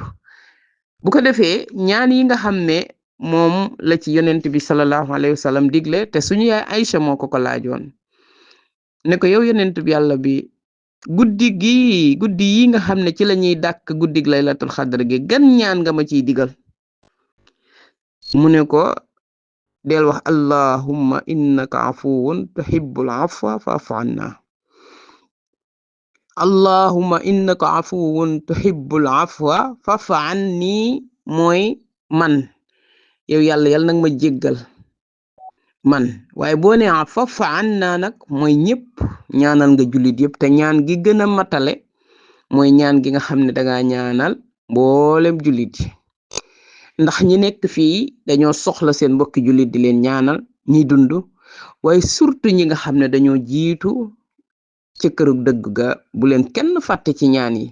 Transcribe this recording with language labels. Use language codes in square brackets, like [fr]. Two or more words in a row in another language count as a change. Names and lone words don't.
[wo] bu ko defee ñaan yi nga xam ne moom la ci yonent bi [ar] صلى الله عليه وسلم [wo] digle, te suñu yaay Aïcha moo ko laajoon ne ko yow yonent bi yàlla bi guddi yi nga xam ne ci la ñuy dàkk guddig [ar] ليلة القدر [wo] gi gan ñaan nga ma ciy digal. mu ne ko del wax [ar] اللهم إنك عفو تحب العفو فاعف عنا. اللهم إنك عفو تحب العفو فاعف عني [wo] mooy man yow yàlla nag ma jéggal man. waaye boo ne [ar] فاعف عنا [wo] nag mooy ñëpp, ñaanal nga jullit yëpp. te ñaan gi gën a matale mooy ñaan gi nga xam ne danga ñaanal mboolem jullit yi, ndax ñi nekk fii dañoo soxla seen mbokki jullit di leen ñaanal ñi dund, waaye surtout ñi nga xam ne dañoo jiitu ci kërug dëgg ga bu leen kenn fàtte ci ñaan yi.